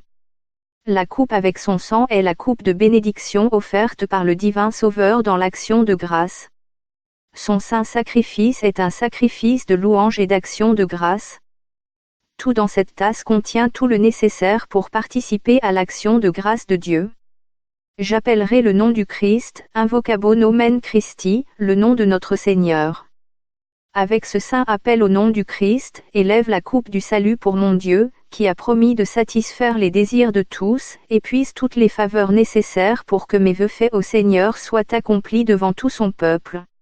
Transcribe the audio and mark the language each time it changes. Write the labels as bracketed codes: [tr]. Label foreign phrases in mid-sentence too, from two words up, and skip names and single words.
[fr] La coupe avec son sang est la coupe de bénédiction offerte par le divin Sauveur dans l'action de grâce. Son saint sacrifice est un sacrifice de louange et d'action de grâce. Tout dans cette tasse contient tout le nécessaire pour participer à l'action de grâce de Dieu. J'appellerai le nom du Christ, [la] invocabo nomen Christi, [fr] le nom de notre Seigneur. Avec ce saint appel au nom du Christ, élève la coupe du salut pour mon Dieu, qui a promis de satisfaire les désirs de tous, et puise toutes les faveurs nécessaires pour que mes vœux faits au Seigneur soient accomplis devant tout son peuple.